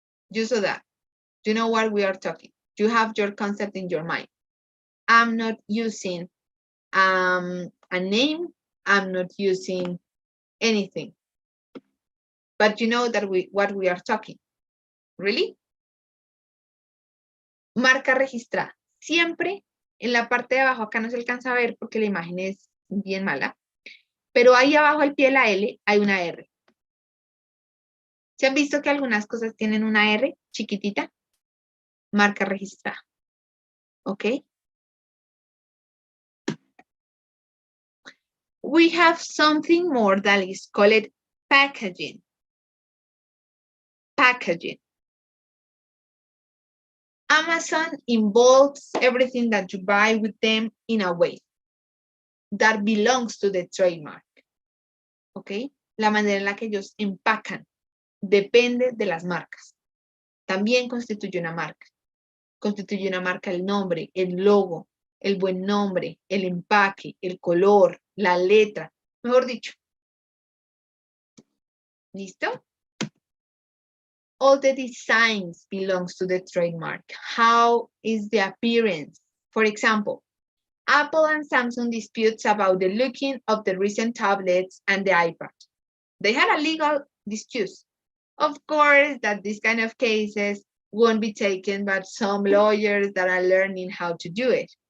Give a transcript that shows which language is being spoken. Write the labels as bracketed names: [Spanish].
[English] You saw that. You know what we are talking. You have your concept in your mind. I'm not using a name. I'm not using anything. But you know that what we are talking. Really? [Spanish] Marca registrada. Siempre en la parte de abajo, acá no se alcanza a ver porque la imagen es bien mala, pero ahí abajo al pie de la L hay una R. ¿Se han visto que algunas cosas tienen una R chiquitita? Marca registrada. ¿Ok? [English] We have something more that is called packaging. Packaging. Amazon involves everything that you buy with them in a way that belongs to the trademark. ¿Ok? [Spanish] La manera en la que ellos empacan depende de las marcas. También constituye una marca. Constituye una marca el nombre, el logo, el buen nombre, el empaque, el color, la letra, mejor dicho. ¿Listo? [English] All the designs belongs to the trademark. How is the appearance? For example, Apple and Samsung disputes about the looking of the recent tablets and the iPad. They had a legal dispute. Of course, that these kind of cases won't be taken by some lawyers that are learning how to do it.